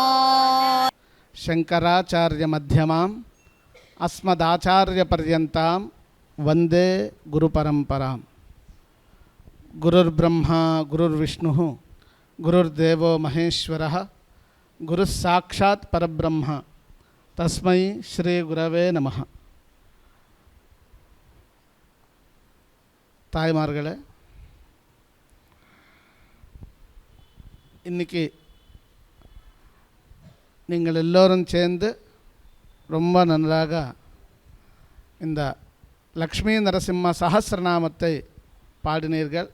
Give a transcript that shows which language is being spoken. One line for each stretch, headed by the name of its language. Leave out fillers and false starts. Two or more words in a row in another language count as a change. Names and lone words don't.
Sanskrit: शंकराचार्य मध्यमाम् अस्मदाचार्य पर्यन्तां वंदे गुरुपरंपराम्। गुरुर्ब्रह्मा गुरुर्विष्णुः गुरुर्देवो महेश्वरः गुरुस्साक्षात् परब्रह्म तस्मै श्री गुरवे नमः।
Tamil: தாய்மார்களே, இன்னைக்கு நீங்கள் எல்லோரும் சேர்ந்து ரொம்ப நன்றாக இந்த லக்ஷ்மி நரசிம்ம சஹஸ்ரநாமத்தை பாடினீர்கள்.